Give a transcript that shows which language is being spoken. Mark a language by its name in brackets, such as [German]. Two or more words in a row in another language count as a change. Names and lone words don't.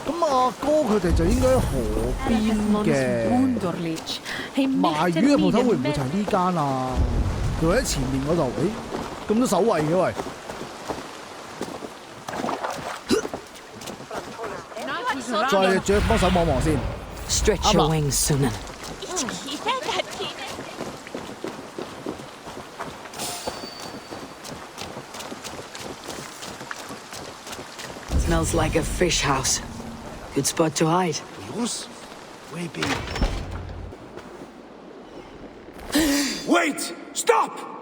[Cantonese] 阿哥佢哋就應該河邊嘅賣魚嘅鋪頭會唔會就係呢間啊？佢喺前面嗰度，咁多守衛嘅喂。再再幫手望望先。 [English] Stretch your wings, Sunan. Smells like a fish house. Good spot to hide. Wait! Stop!